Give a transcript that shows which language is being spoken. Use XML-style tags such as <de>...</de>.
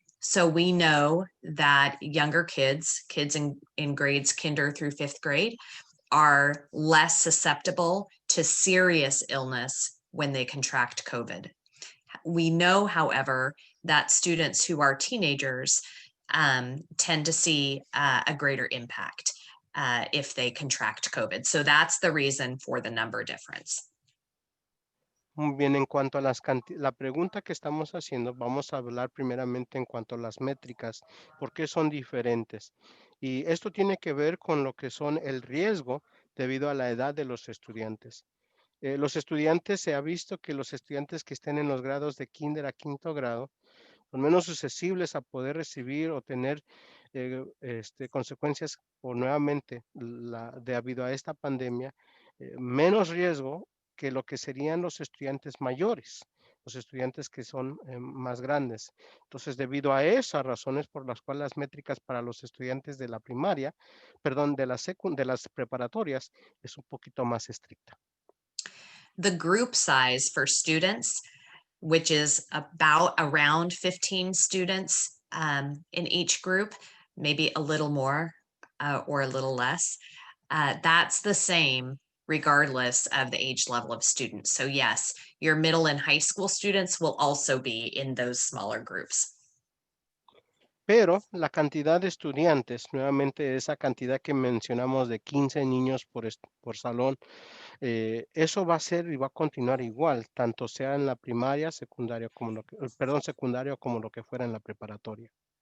<en>So we know that younger kids in grades kinder through 5th grade, are less susceptible to serious illness when they contract COVID. We know, however, that students who are teenagers tend to see a greater impact if they contract COVID. So that's the reason for the number difference.</en> <es>Muy bien, en cuanto a la pregunta que estamos haciendo, vamos a hablar primeramente en cuanto a las métricas, por qué son diferentes. Y esto tiene que ver con lo que son el riesgo debido a la edad de los estudiantes. Los estudiantes, se ha visto que los estudiantes que estén en los grados de kinder a 5º grado son menos susceptibles a poder recibir o tener consecuencias o nuevamente debido a esta pandemia, menos riesgo que lo que serían los estudiantes mayores, los estudiantes que son más grandes. Entonces, debido a esas razones por las cuales las métricas para los estudiantes de la primaria, perdón, de las preparatorias es un poquito más estricta.</es> <en>The group size for students, which is around 15 students in each group, maybe a little more or a little less. That's the same regardless of the age level of students. So yes, your middle and high school students will also be in those smaller groups.</en> <es>Pero la cantidad de estudiantes, nuevamente esa cantidad que mencionamos de 15 niños por salón, eso va a ser y va a continuar igual, tanto sea en la primaria, secundaria, secundario como lo que fuera en la preparatoria.</es>